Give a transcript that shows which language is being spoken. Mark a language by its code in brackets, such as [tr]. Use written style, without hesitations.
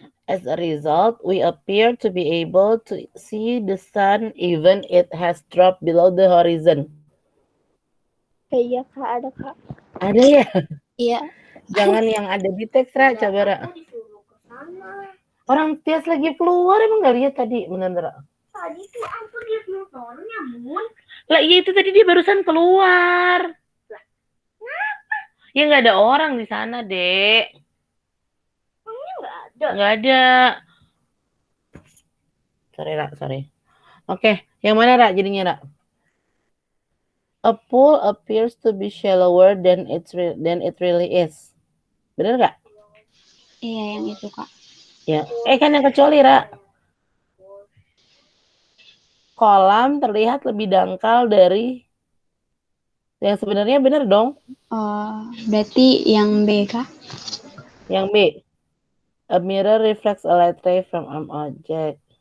[en] As a result, we appear to be able to see the sun even it has dropped below the horizon. [id] Iya, Kak, ada, Kak. Ada ya? Iya. Jangan yang ada di teks, Ra. Coba, Ra. Orang Tias lagi keluar, emang nggak lihat tadi, bener, Ra? Tadi tuh aku lihat motornya, Bun. Lah iya, itu tadi dia barusan keluar. Kenapa? Ya nggak ada orang di sana, Dek. Nggak ada. Sorry, Ra, sorry. Oke, yang mana, Ra, jadinya, Ra? [en] A pool appears to be shallower than it really is. [id] Bener nggak? Iya, yang itu, Kak. Ya. Kan yang kecuali, Ra. Kolam terlihat lebih dangkal dari yang sebenarnya, bener dong? Berarti yang B, Kak? Yang B. [en] A mirror reflects a light ray from an object.